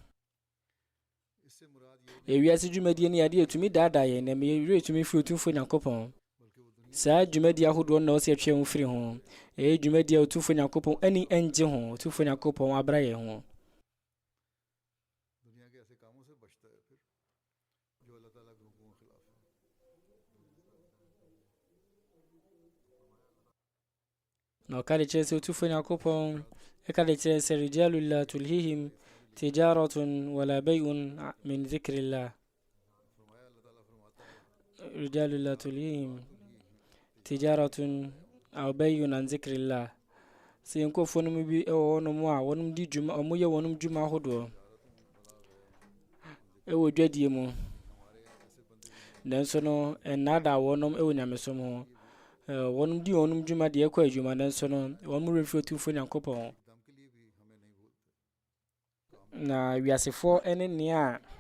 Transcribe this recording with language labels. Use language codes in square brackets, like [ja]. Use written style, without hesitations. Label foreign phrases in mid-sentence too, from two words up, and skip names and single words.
[ak] ewiase dwumadie ne adeɛ ɛtumi daadaa yɛn na meyɛwerɛ ɛtumi firi Otumfo Nyankopɔn saa dwumadie ahodoɔ no na ɔsɛ ɛtwe ho firi ho ɛyɛ dwumadie a Otumfo Nyankopɔn ani ɛngye ho Otumfo Nyankopɔn abra yɛn ho na ɔka de kyerɛ sɛ Otumfo Nyankopɔn ɛka de kyerɛ sɛ [ar] رجال لا تلهيهم تجارة ولا بيع من ذكر الله رجال لا تلهيهم تجارة أو بيع عن ذكر الله [ak] sɛ nkɔfoɔ no mu bi ɛwɔ hɔnom a wɔnom di dwuma ɔmoyɛ wɔnom dwuma ahodoɔ ɛwɔ dwadie mu nanso no ɛnnaadaa wɔnom ɛwɔ nyamesom ho wɔnom di wɔnom dwuma deɛ ɛkɔ adwuma nanso no wɔn mu refiri Otumfo Nyankopɔn na wiasefoɔ ɛne nea